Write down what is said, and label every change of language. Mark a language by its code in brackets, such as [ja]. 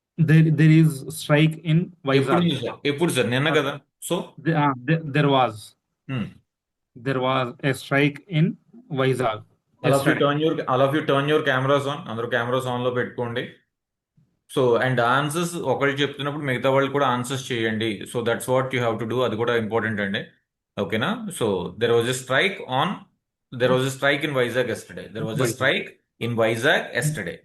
[en] there is strike in Vizag. [te] ఎప్పుడు sir? నిన్న కదా. So [en] there was a strike in Vizag. all of you turn your cameras on. [te] అందరూ cameras on లో పెట్టుకోండి. So and answers ఒకళ్ళు చెప్తున్నప్పుడు మిగతా వాళ్ళు కూడా ఆన్సర్స్ చేయండి. [en] So that's what you have to do. [te] అది కూడా ఇంపార్టెంట్ అండి. ఓకేనా? [en] So there was a strike on There was a strike in Vizag yesterday. There was a Vizag. strike in Vizag yesterday.